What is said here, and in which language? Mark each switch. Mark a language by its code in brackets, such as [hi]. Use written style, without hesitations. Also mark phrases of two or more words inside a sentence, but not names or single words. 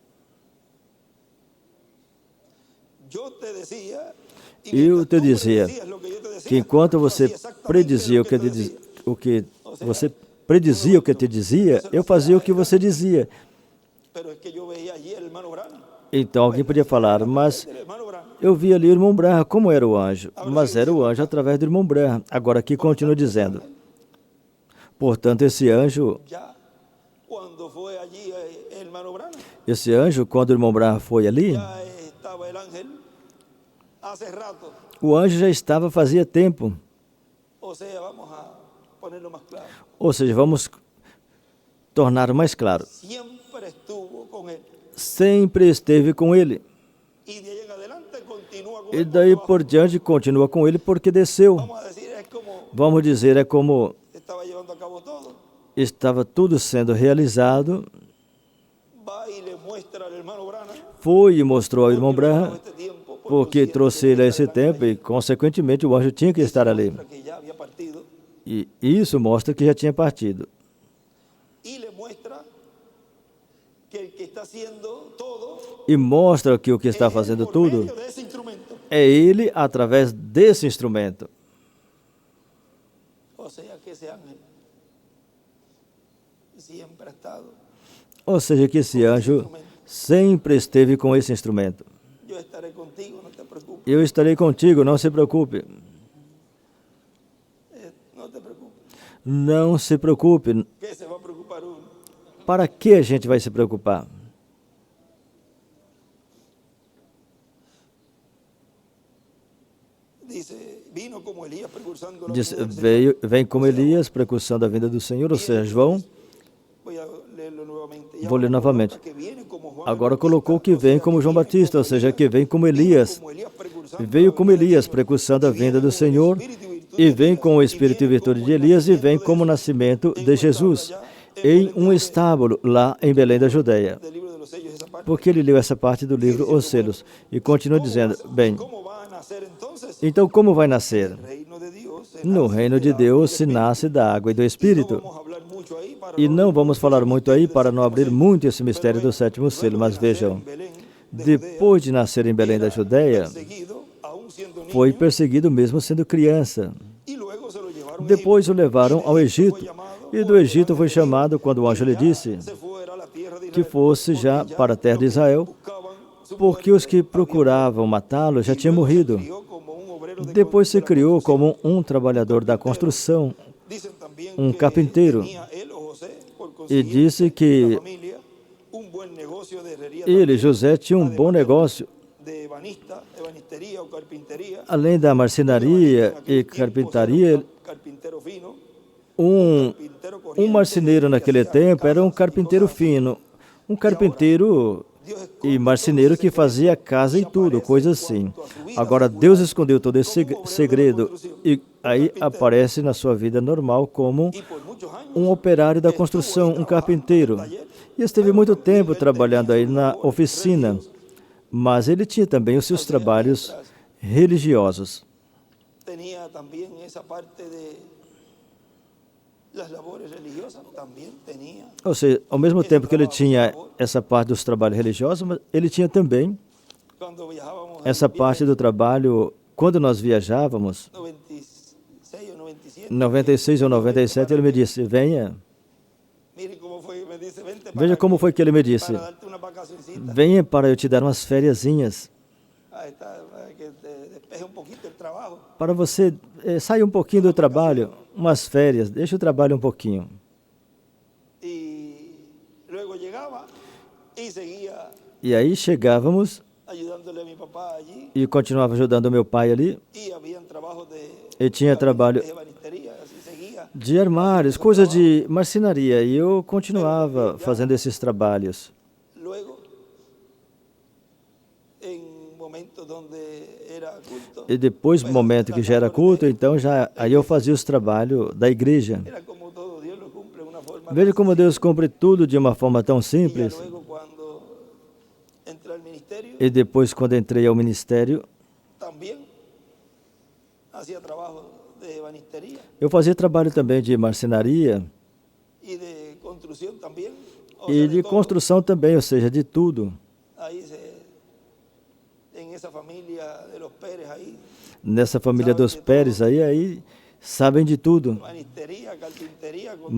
[pt] Eu te dizia que enquanto você predizia o que você predizia o que eu te dizia, eu fazia o que você dizia. Então alguém podia falar, mas eu vi ali o irmão Branham, como era o anjo? Mas era o anjo através do irmão Branham. Agora aqui continua dizendo, portanto esse anjo, [es] cuando fue allí el hermano Branham, [pt] Esse anjo, quando o irmão Branham foi ali, [es] ya estaba el ángel hace rato. [pt] o anjo já estava fazia tempo. [es] O sea, vamos a ponerlo más claro. [pt] Ou seja, vamos tornar mais claro. [es] Siempre estuvo con él. [pt] Sempre esteve com ele. [es] Y de ahí en adelante continúa con [pt] E [es] él. [pt] daí por diante continua com ele porque desceu. [es] Vamos a decir, es como [pt] Vamos dizer, é como [es] estaba llevando a cabo todo. [pt] estava tudo sendo realizado. [es] Va y le muestra al hermano Branham. [pt] Foi e mostrou ao irmão Branham, [es] Este tiempo, por [pt] porque [es] consiguiente, [pt] trouxe ele a esse tempo e, consequentemente, o anjo tinha que estar ali. [es] muestra que ya había partido. [pt] E isso mostra que já tinha partido. [es] Y le muestra que el que está haciendo todo [pt] E mostra que o que está [es] es [pt] fazendo [es] por [pt] tudo [es] medio de ese instrumento. [pt] é ele através desse instrumento. [es] O sea que ese ángel siempre ha estado. [pt] Ou seja, que esse anjo sempre esteve com esse instrumento. [es] Yo estaré contigo, no te preocupes. [pt] Eu estarei contigo, não se preocupe. [es] No te preocupes. [pt] Não se preocupe. [es] ¿Qué se va a preocupar uno? [pt] Para que a gente vai se preocupar? [es] Dice, vino como Elías precursando la [pt] Diz, [es] venida del Señor. [pt] vem como Elias, precursando a vinda do Senhor, ou seja, João. [es] Voy a leerlo nuevamente. Ya [pt] Vou ler novamente. [es] que viene como Juan [pt] Agora [es] el [pt] colocou [es] Bautista, [pt] que vem como João Batista, ou seja, que vem como Elias. [es] como Elías precursando [pt] Veio [es] la [pt] como [es] venida del [pt] Elias, [es] Señor. [pt] precursando a [es] Y [pt] vinda [es] viene [pt] do [es] como el [pt] Senhor, [es] espíritu y virtud [pt] e [es] de [pt] vem [es] Elías, [pt] com o [es] y [pt] espírito e [es] viene [pt] virtude [es] como [pt] de [es] el [pt] Elias, e vem [es] nacimiento de [pt] como o [es] Jesús [pt] nascimento [es] en [pt] de [es] un [pt] Jesus, [es] establo allá en [pt] em [es] Belén de [pt] um [es] Judea. [pt] estábulo lá em Belém da Judeia. [es] Del libro de los sellos, esa parte. [pt] Porque ele leu essa parte do livro Os Selos e continua dizendo, bem, [es] ¿Cómo va a nacer entonces? [pt] então como vai nascer? [es] El reino de Dios se [pt] No [es] nace [pt] reino [es] de [pt] de [es] la [pt] Deus [es] vida [pt] se [es] espíritu. [pt] nasce da água e do [es] Y no [pt] Espírito. [es] vamos a hablar mucho ahí para [pt] E não [es] abrir [pt] vamos falar [es] mucho [pt] muito [es] el [pt] aí [es] misterio [pt] para [es] del [pt] não abrir [es] sétimo [pt] muito esse [es] sello. [pt] mistério [es] Pero [pt] do sétimo selo, [es] luego [pt] mas [es] de nacer [pt] vejam, [es] en Belén de [pt] depois de nascer em Belém da [es] Judea, [pt] Judeia, [es] era perseguido, aún siendo niño, [pt] foi perseguido mesmo sendo criança. [es] y luego se lo llevaron a [pt] Depois o [es] Egipto, [pt] levaram [es] y de [pt] ao [es] Egipto [pt] Egito, [es] fue llamado [pt] e do [es] por el [pt] Egito foi [es] ángel de Dios, [pt] chamado quando o anjo lhe [es] ya [pt] disse [es] se fuera a la tierra de [pt] que [es] Israel, [pt] fosse já [es] porque [pt] para a terra de [es] los que [pt] Israel, [es] buscaban su [pt] porque [es] muerte [pt] os que [es] habían [pt] procuravam matá-lo já [es] muerto. [pt] tinham [es] Y luego se [pt] morrido. [es] crió como un obrero de [pt] Depois se [es] la [pt] criou [es] construcción. [pt] como um trabalhador da construção, [es] Dicen también [pt] um [es] que [pt] carpinteiro, [es] tenía él o José, por [pt] e [es] consiguiente, [pt] disse [es] la [pt] que [es] familia, un buen negocio de herrería [pt] ele, [es] también, [pt] José, tinha um bom negócio, [es] de ebanistería o carpintería. [pt] além da marcenaria e carpintaria. [es] Carpintero fino, [pt] Um [es] carpintero [pt] Um [es] corriente, [pt] marceneiro naquele [es] que hacía [pt] tempo era um [es] casas y [pt] carpinteiro [es] cosas así. [pt] fino, um carpinteiro [es] Dios [pt] e [es] esconde [pt] marceneiro [es] todo [pt] que [es] ese [pt] fazia [es] secreto [pt] casa e [es] y [pt] tudo, [es] aparece [pt] coisa assim. [es] cuanto a su vida [pt] Agora, [es] secular [pt] Deus escondeu todo esse [es] como obrero [pt] segredo da construção, e aí carpinteiro. aparece na sua vida normal como [es] Y por muchos años [pt] um operário da [es] estuvo [pt] construção, [es] ahí [pt] um [es] trabajando [pt] carpinteiro. [es] en el taller, [pt] E esteve [es] pero [pt] muito [es] también [pt] tempo [es] él [pt] trabalhando [es] tenía [pt] aí [es] sus [pt] na [es] labores [pt] oficina, [es] religiosas. [pt] mas ele tinha também os seus trabalhos religiosos. [es] Tenía también esa parte de las labores religiosas, también tenía. [pt] Ou seja, ao mesmo tempo que ele tinha essa parte dos trabalhos religiosos, mas ele tinha também [es] Cuando viajábamos [pt] essa parte do trabalho, quando nós viajávamos, [es] 96 o 97. [pt] 96 ou 97, ele me disse, venha. [es] Mire cómo fue, me dice, vente para [pt] Veja como [es] aquí, [pt] foi que ele me disse, [es] para darte unas vacacioncitas. [pt] venha para eu te dar umas fériasinhas, [es] Ahí está, para que te despeje un poquito el trabajo. [pt] para você sair um pouquinho do trabalho, umas férias, deixa o trabalho um pouquinho. [es] Y luego llegaba y seguía [pt] E aí chegávamos [es] ayudándole a mi papá allí, [pt] e continuava ajudando o meu pai ali, [es] y habían trabajos de [pt] e tinha trabalho [es] de ebanistería, así seguía. [pt] de armários, coisas de marcenaria, e eu continuava fazendo esses trabalhos. [es] Luego, en momentos donde era culto, [pt] E depois, no momento que já era culto, então aí eu fazia os trabalhos da igreja. [es] era como todo, Dios lo cumple de una forma [pt] Veja como Deus cumpre tudo de uma forma tão [es] y ya [pt] simples. [es] luego cuando entré al ministerio, [pt] E depois, quando entrei ao ministério, [es] también hacía trabajo de ebanistería [pt] eu fazia trabalho também de marcenaria [es] y de construcción también, o [pt] e [es] sea, [pt] de [es] todo. [pt] construção também, ou seja, de tudo. [es] Ahí en esa familia de los Pérez ahí, [pt] Nessa família dos Pérez aí sabem de tudo. [es] ebanistería, carpintería, construcción,